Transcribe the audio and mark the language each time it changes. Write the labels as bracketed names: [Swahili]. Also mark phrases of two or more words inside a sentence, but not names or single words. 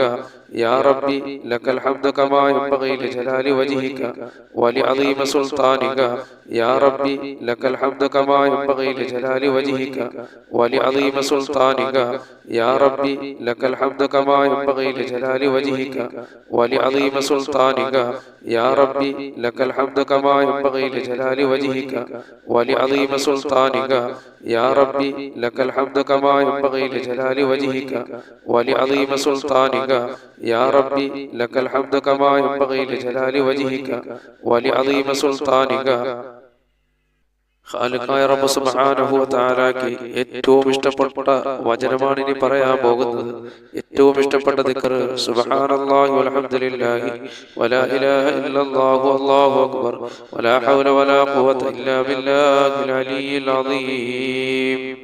[Arabic] يا ربي لك الحمد كما ينبغي لجلال وجهك ولعظيم سلطانك. يا ربي لك الحمد كما ينبغي لجلال وجهك ولعظيم سلطانك. يا ربي لك الحمد كما ينبغي لجلال وجهك ولعظيم سلطانك. يا ربي لك الحمد كما ينبغي لجلال وجهك ولعظيم سلطانك. يا ربي لك الحمد كما ينبغي لجلال وجهك ولعظيم سلطانك. يا ربي لك الحمد كما ينبغي لجلال وجهك ولعظيم سلطانك. [Malayalam] ഖാലിഖായ റബ്ബ് [Arabic] سبحانه وتعالى [Malayalam] ഏറ്റവും ഇഷ്ടപ്പെട്ട വചനമാണ് ഇനി പറയാൻ പോകുന്നത്. ഏറ്റവും ഇഷ്ടപ്പെട്ട ദിക്ർ [Arabic] سبحان الله والحمد لله ولا إله إلا الله والله أكبر ولا حول ولا قوة إلا بالله العلي العظيم.